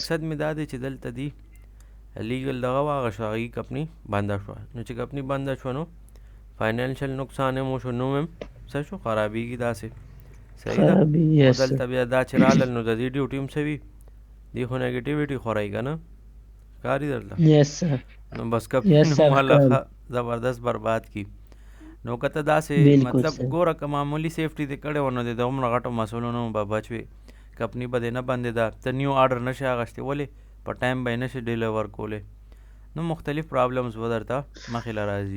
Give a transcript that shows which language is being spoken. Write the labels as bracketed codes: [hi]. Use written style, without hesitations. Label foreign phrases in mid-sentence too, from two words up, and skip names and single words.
[ps] مقصد مې دا دی چې دلته دی لیګل دغه واغه شو هغې کمپني بنده شوه. نو چې کمپني بنده شوه نو فاینانشل نقصان هم وشو، نوم هم څه شو خرابېږي داسې. صحیح ده. خرابي. خو [en] Yes, sir. [ps] دلته بیا دا چې رالل نو د دې ډیوټي هم څه وي، دې خو نیګټیویټي خورئ که نه ښکاري درته. [en] Yes, sir. [ps] نو بس [en] Yes, [ps] کمپني [en] sir. [ps] نوم الله ښکاري. ښه زبردست برباد کی. نو که ته داسې بالکل مطلب [en] sir. [ps] ګوره که معمولي سیفټي دې کړې وه نو د دومره غټو مسلو نه به بچ وې. کمپني به دې نه بندېده، ته [en] new order [ps] نشې اخیستی، ولې په ټایم به یې نشې ډیلیور کولی. نو مختلف پرابلمز به درته مخې له راځي.